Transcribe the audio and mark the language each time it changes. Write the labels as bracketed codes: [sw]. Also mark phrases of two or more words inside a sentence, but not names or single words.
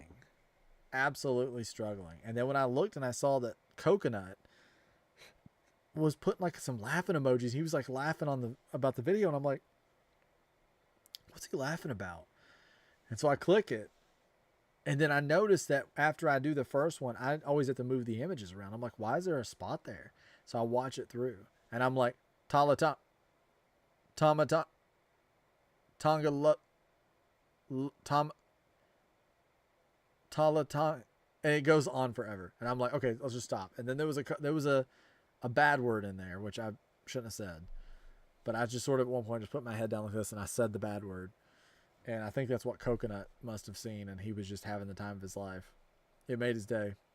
[en] Absolutely struggling. And then when I looked and I saw that Coconut was putting like some laughing emojis. He was like laughing about the video, and I'm like, what's he laughing about? And so I click it. And then I noticed that after I do the first one, I always have to move the images around. I'm like, why is there a spot there? So I watch it through. And I'm like, Tala ta, Tama ta, Tonga lo, Tom, Tala ta, and it goes on forever. And I'm like, okay, let's just stop. And then there was a bad word in there, which I shouldn't have said. But I just sort of at one point just put my head down like this and I said the bad word. And I think that's what Coconut must have seen, and he was just having the time of his life. It made his day.